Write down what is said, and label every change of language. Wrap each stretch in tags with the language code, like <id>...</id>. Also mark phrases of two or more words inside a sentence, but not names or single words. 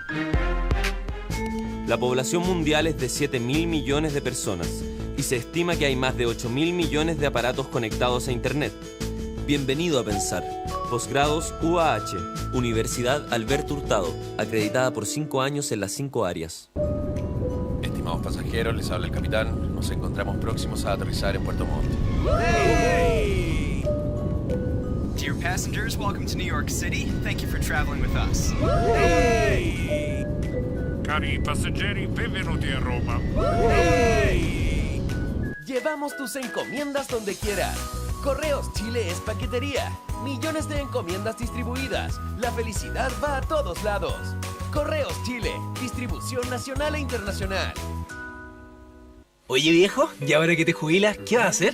<es>La población mundial es de 7.000 millones de personas y se estima que hay más de 8.000 millones de aparatos conectados a Internet. Bienvenido a Pensar. Posgrados UAH, Universidad Alberto Hurtado, acreditada por 5 años en las 5 áreas. Estimados pasajeros, les habla el capitán. Nos encontramos próximos a aterrizar en Puerto Montt. Hey!</es> <en>Dear passengers, welcome to New York City. Thank you for traveling with us. Hey!</en> <it>Cari passeggeri, benvenuti a Roma. Hey!</it> <es>Llevamos tus encomiendas donde quieras. Correos Chile es paquetería. Millones de encomiendas distribuidas. La felicidad va a todos lados. Correos Chile, distribución nacional e internacional. Oye viejo, ¿y ahora que te jubilas, qué vas a hacer?</es>